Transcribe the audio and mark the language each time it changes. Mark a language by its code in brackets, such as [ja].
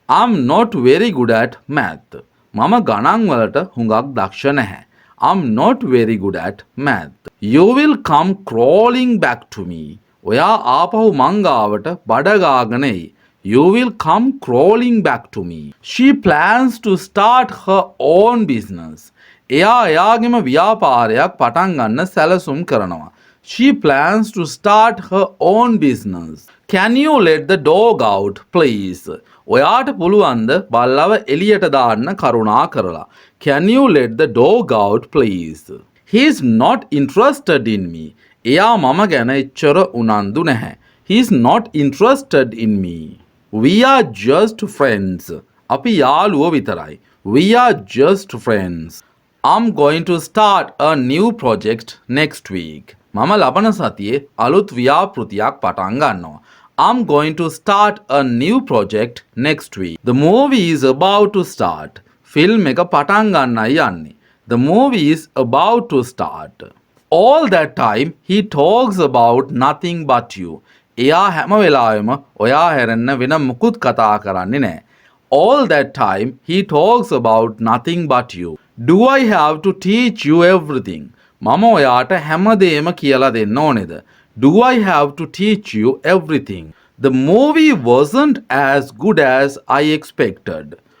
[en] I'm not very good at math. [si] මම ගණන් වලට හුඟක් දක්ෂ නැහැ. [en] I'm not very good at math. You will come crawling back to me. [si] ඔයා ආපහු මං ගාවට බඩ ගාගෙන එයි. [en] You will come crawling back to me. She plans to start her own business. [si] එයා එයාගෙම ව්‍යාපාරයක් පටන් ගන්න සැලසුම් කරනවා. [en] She plans to start her own business. Can you let the dog out, please? [si] ඔයාට පුළුවන්ද බල්ලව එළියට දාන්න කරුණා කරලා. [en] Can you let the dog out, please? He is not interested in me. [si] එයා මම ගැන එච්චර උනන්දු නැහැ. [en] He is not interested in me. We are just friends. [si] අපි යාළුවෝ විතරයි. [en] We are just friends. I'm going to start a new project next week. [si] මම ලබන සතියේ අලුත් ව්‍යාපෘතියක් පටන් ගන්නවා. [en] I'm going to start a new project next week. The movie is about to start. [si] Film එක පටන් ගන්නයි යන්නේ. [en] The movie is about to start. All that time he talks about nothing but you. [si] එයා හැම වෙලාවෙම ඔයා හැරෙන්න වෙන මුකුත් කතා කරන්නේ නැහැ. [en] All that time he talks about nothing but you. Do I have to teach you everything? [si] මම ඔයාට හැමදේම කියලා දෙන්න ඕනේද? [en] Do I have to teach you everything? The movie wasn't as good as I expected.